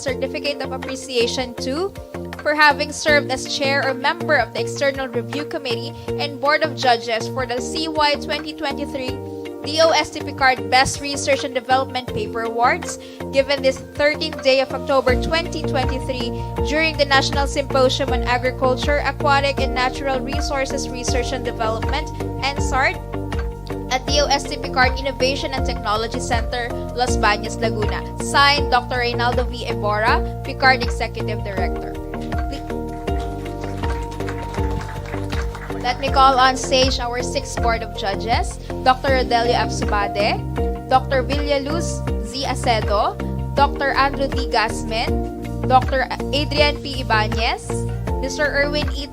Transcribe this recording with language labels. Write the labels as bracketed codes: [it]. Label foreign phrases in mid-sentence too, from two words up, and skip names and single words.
[en] Certificate of Appreciation to for having served as chair or member of the External Review Committee and Board of Judges for the CY 2023 DOST PCAARRD Best Research and Development Paper Awards, given this 13th day of October 2023 during the National Symposium on Agriculture, Aquatic, and Natural Resources Research and Development, NSAARRD, at DOST PCAARRD Innovation and Technology Center, Los Baños, Laguna. Signed, Dr. Reynaldo V. Ebora, PCAARRD Executive Director. Let me call on stage our 6th Board of Judges, Dr. Rodelio Absubade, Dr. Villaluz Z. Acedo, Dr. Andrew D. Gasmin, Dr. Adrian P. Ibanez, Mr. Erwin E.